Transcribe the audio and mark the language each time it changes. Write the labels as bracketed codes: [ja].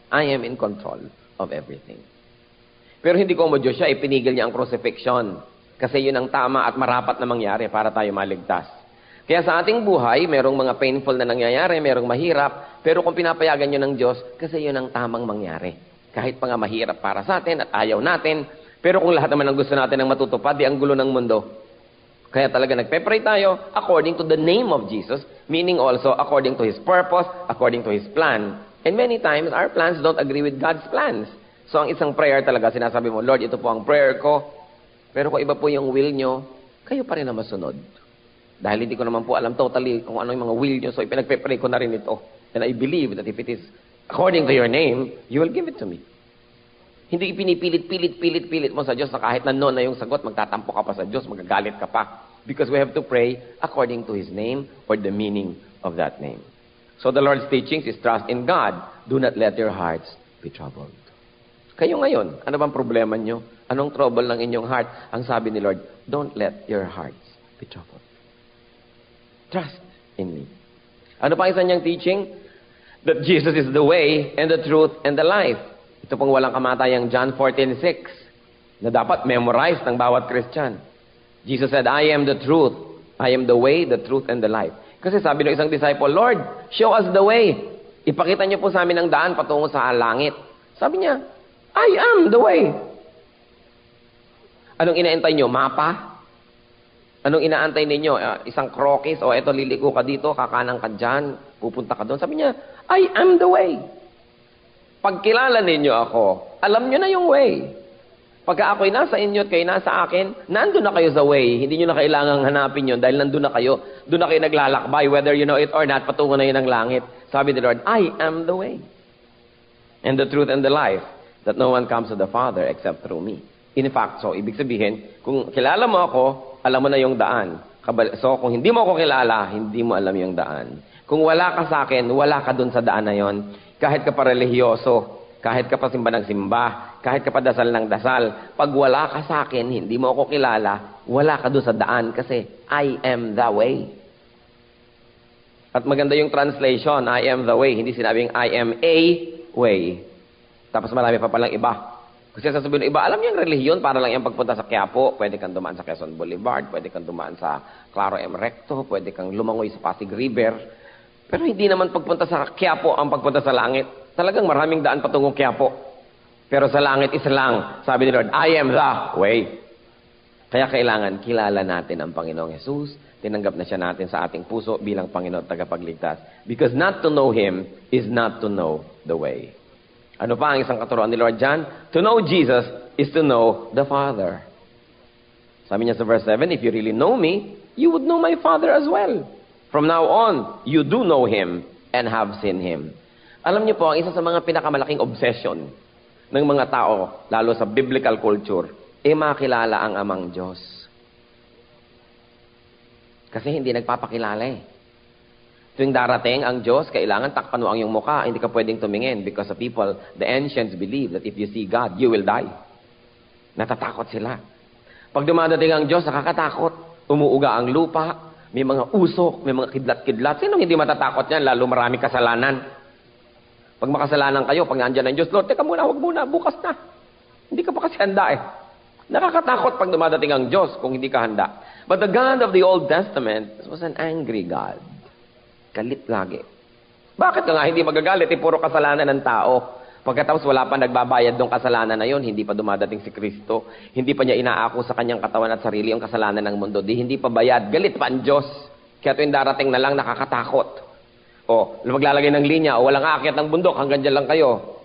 [en] I am in control of everything. [tl] Pero hindi ko mo Diyos siya, ipinigil niya ang crucifixion. Kasi yun ang tama at marapat na mangyari para tayo maligtas. Kaya sa ating buhay, merong mga painful na nangyayari, merong mahirap, pero kung pinapayagan nyo ng Diyos, kasi yun ang tamang mangyari. Kahit pa nga mahirap para sa atin at ayaw natin, pero kung lahat naman ang gusto natin ang matutupad, di ang gulo ng mundo. Kaya talaga nagpe-pray tayo [en] according to the name of Jesus, meaning also according to His purpose, according to His plan. And many times, our plans don't agree with God's plans. [tl] So ang isang prayer talaga, sinasabi mo, Lord, ito po ang prayer ko, pero kung iba po yung will nyo, kayo pa rin na masunod. Dahil hindi ko naman po alam totally kung ano yung mga will nyo, so ipinagpe-pray ko na rin ito. [en] And I believe that if it is according to your name, you will give it to me. [tl] Hindi ipinipilit mo sa Diyos na kahit na no na yung sagot, magtatampo ka pa sa Diyos, magagalit ka pa. [en] Because we have to pray according to His name or the meaning of that name. So the Lord's teachings is trust in God. Do not let your hearts be troubled. [tl] Kayo ngayon, ano bang problema nyo? Anong trouble ng inyong heart? Ang sabi ni Lord, [en] don't let your hearts be troubled. Trust in me. [tl] Ano pa isa niyang teaching? [en] That Jesus is the way and the truth and the life. [tl] Ito pong walang kamatayang John 14:6 na dapat memorize ng bawat Christian. [en] Jesus said, I am the truth. I am the way, the truth, and the life. [tl] Kasi sabi ng isang disciple, Lord, [en] show us the way. [tl] Ipakita niyo po sa amin ang daan patungo sa langit. Sabi niya, [en] I am the way. [tl] Anong inaantay niyo? Mapa? Anong inaantay ninyo? Isang krokis? O eto, liliko ka dito, kakanan ka dyan, pupunta ka doon. Sabi niya, [en] I am the way. [tl] Pag kilala ninyo ako, alam niyo na yung way. Pagka ako'y nasa inyo at kayo nasa akin, nandun na kayo sa way. Hindi niyo na kailangang hanapin yun dahil nandun na kayo. Doon na kayo naglalakbay, [en] whether you know it or not, [tl] patungo na yun ng langit. Sabi ni Lord, [en] I am the way. And the truth and the life, that no one comes to the Father except through me. [tl] In fact, so, ibig sabihin, kung kilala mo ako, alam mo na yung daan. So, kung hindi mo ako kilala, hindi mo alam yung daan. Kung wala ka sa akin, wala ka dun sa daan na yon. Kahit ka pa religyoso, kahit ka pa simba ng simba, kahit ka pa dasal ng dasal, pag wala ka sa akin, hindi mo ako kilala, wala ka dun sa daan kasi [en] I am the way. [tl] At maganda yung translation, [en] I am the way. [tl] Hindi sinabing [en] I am a way. [tl] Tapos marami pa palang iba. Kasi sasabihin ng iba, alam niyo yung relihiyon, para lang yung pagpunta sa Quiapo, pwede kang dumaan sa Quezon Boulevard, pwede kang dumaan sa Claro M. Recto, pwede kang lumangoy sa Pasig River. Pero hindi naman pagpunta sa Quiapo ang pagpunta sa langit. Talagang maraming daan patungong Quiapo. Pero sa langit isa lang. [en] Sabi ni Lord, I am the way. [tl] Kaya kailangan kilala natin ang Panginoong Jesus. Tinanggap na siya natin sa ating puso bilang Panginoon at tagapagligtas. [en] Because not to know Him is not to know the way. [tl] Ano pa ang isang katuruan ni Lord John? [en] To know Jesus is to know the Father. [tl] Sabi niya sa verse 7, [en] if you really know me, you would know my Father as well. From now on, you do know Him and have seen Him. [tl] Alam niyo po, ang isa sa mga pinakamalaking obsession ng mga tao, lalo sa biblical culture, makilala ang amang Diyos. Kasi hindi nagpapakilala eh. Tuwing darating ang Diyos, kailangan takpan mo ang iyong mukha. Hindi ka pwedeng tumingin [en] because the people, the ancients believe that if you see God, you will die. [tl] Natatakot sila. Pag dumadating ang Diyos, nakakatakot. Umuuga ang lupa, may mga usok, may mga kidlat-kidlat. Sinong hindi matatakot yan? Lalo marami kasalanan. Pag makasalanan kayo, pag nandiyan ang Diyos, Lord, teka muna, huwag muna, bukas na. Hindi ka pa kasi handa eh. Nakakatakot pag dumadating ang Diyos kung hindi ka handa. [en] But the God of the Old Testament was an angry God. [tl] Galit lagi. Bakit ka nga hindi magagalit? Puro kasalanan ng tao. Pagkatapos wala pa nagbabayad ng kasalanan na yon, hindi pa dumadating si Kristo. Hindi pa niya inaako sa kanyang katawan at sarili ang kasalanan ng mundo. Hindi pa bayad. Galit pa ang Diyos. Kaya tuwing darating na lang nakakatakot. O, maglalagay ng linya, o walang aakyat ng bundok, hanggang dyan lang kayo.